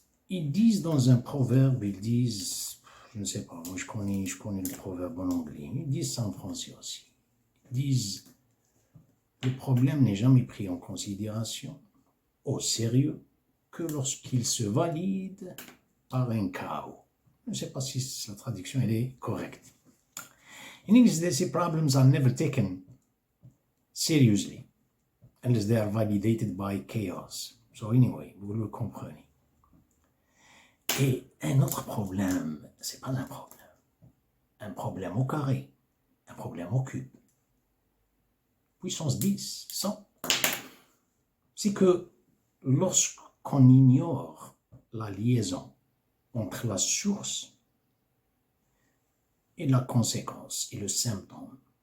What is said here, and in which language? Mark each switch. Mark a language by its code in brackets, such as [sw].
[fr] Ils disent dans un proverbe, je ne sais pas, moi je connais le proverbe en anglais, ils disent ça en français aussi. Ils disent, le problème n'est jamais pris en considération, au sérieux, que lorsqu'il se valide par un chaos. Je ne sais pas si la traduction elle est correcte. [en] In English, they say problems are never taken seriously unless they are validated by chaos. So anyway, [fr] vous le comprenez. Et un autre problème, c'est pas un problème. Un problème au carré, un problème au cube. Puissance 10, 100. C'est que lorsqu'on ignore la liaison entre la source et la conséquence et le symptôme,